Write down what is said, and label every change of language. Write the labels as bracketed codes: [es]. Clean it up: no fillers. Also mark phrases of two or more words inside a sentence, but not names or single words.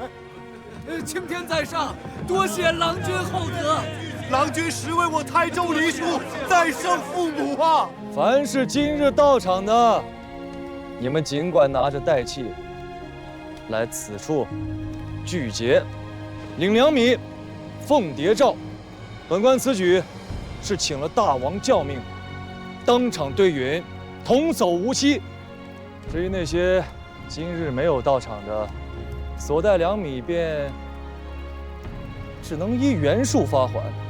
[zh] 青天在上，多謝郎君厚德。郎君實為我台州黎庶再生父母啊！凡是今日到場的，你們儘管拿着代契來此處具節，領糧米，奉谍照， 本官此舉是請了大王教命，当场对允童叟无欺。至于那些今日没有到场的，所带2米便只能依原数发还。